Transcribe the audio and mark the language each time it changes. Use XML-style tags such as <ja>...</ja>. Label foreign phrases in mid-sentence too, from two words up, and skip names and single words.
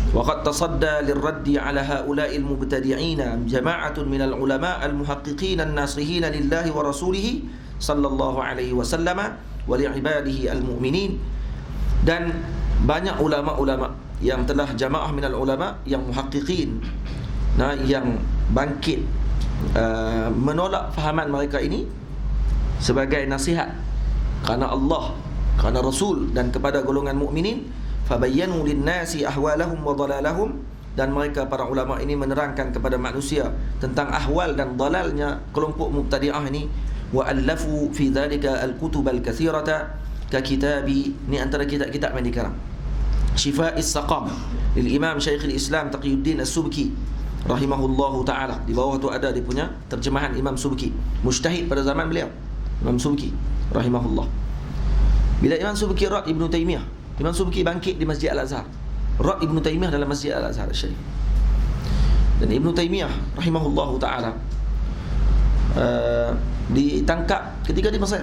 <ar>وقد تصدى للرد على هؤلاء المبتدعين جماعة من العلماء المحققين الناصحين لله ورسوله صلى الله عليه وسلم ولعباده المؤمنين.</ar> <ms>Dan banyak ulama-ulama yang telah</ms> <ar>جماعة من العلماء</ar> <ms>yang muhaqqiqin, yang bangkit menolak fahaman mereka ini sebagai nasihat kerana Allah, kerana Rasul dan kepada golongan mukminin.</ms> <ar>فبينوا للناس أحوالهم وضلالهم,</ar> <ms>dan mereka para ulama ini menerangkan kepada manusia tentang ahwal dan dalalnya kelompok mubtadi'ah ini.</ms> <ar>وألفوا في ذلك الكتب الكثيرة ككتاب,</ar> <ms>ni antara kitab-kitab yang dikarang Shifa'is Saqam lil Imam Syekhul Islam Taqiyuddin As-Subki</ms> <ar>رحمه الله تعالى.</ar> <ms>Di bawah tu ada dia punya terjemahan Imam Subki, mujtahid pada zaman beliau, Imam Subki rahimahullah. Bila Imam Subki rat Ibn Taymiyah, Imam Subki bangkit di Masjid Al-Azhar, rat Ibn Taymiyah dalam Masjid Al-Azhar Syarif. Dan Ibn Taymiyah</ms> <ar>رحمه الله تعالى</ar> <ms>ditangkap ketika di Mesir.</ms>